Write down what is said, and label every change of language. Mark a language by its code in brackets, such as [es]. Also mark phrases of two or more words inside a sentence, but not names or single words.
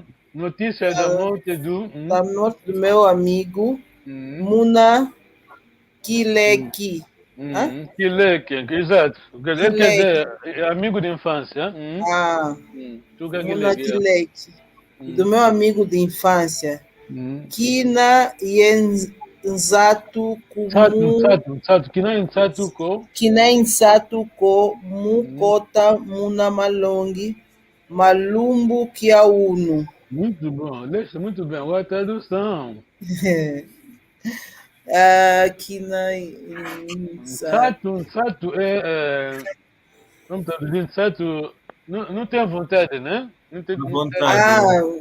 [pt] Notícia da morte do. Da morte do meu amigo, [kg] Muna Kileki. Kileki, [pt] exato. Quer dizer, é amigo de infância. [kg] Muna Kileki. [pt] Do meu amigo de infância. [kg] Kina Yenzatu Kina Insatu Ko Mukota Muna Malongi Malumbu Kiauno. [pt] Muito bom, deixa muito bem. Agora a tradução. [kg] Kina [pt] Insatu vamos traduzir, Insatu não tem vontade, né? Não tem vontade.